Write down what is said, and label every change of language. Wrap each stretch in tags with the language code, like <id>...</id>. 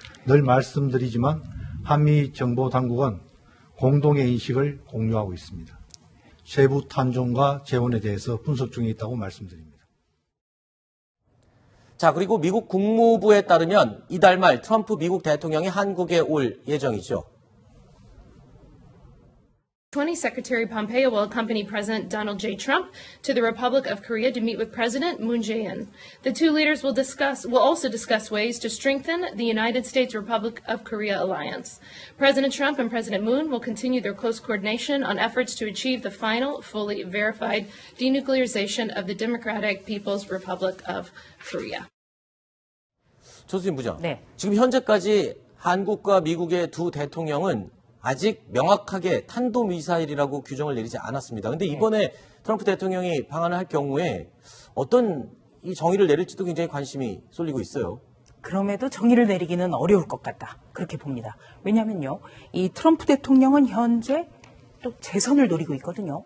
<ko>늘 말씀드리지만 한미 정보당국은 공동의 인식을 공유하고 있습니다. 세부 탄종과 재원에 대해서 분석 중에 있다고 말씀드립니다. 자, 그리고 미국 국무부에 따르면 이달 말 트럼프 미국 대통령이 한국에 올 예정이죠.</ko> <en>20 Secretary Pompeo will accompany President Donald J. Trump to the Republic of Korea to meet with President Moon Jae-in. The two leaders will also discuss ways to strengthen the United States Republic of Korea alliance. President Trump and President Moon will continue their close coordination on efforts to achieve the final, fully verified denuclearization of the Democratic People's Republic of Korea.</en> <ko>조수진 부장, 네. 지금 현재까지 한국과 미국의 두 대통령은 아직 명확하게 탄도미사일이라고 규정을 내리지 않았습니다. 그런데 이번에 트럼프 대통령이 방한을 할 경우에 어떤 이 정의를 내릴지도 굉장히 관심이 쏠리고 있어요. 그럼에도 정의를 내리기는 어려울 것 같다. 그렇게 봅니다. 왜냐하면요, 이 트럼프 대통령은 현재 또 재선을 노리고 있거든요.</ko>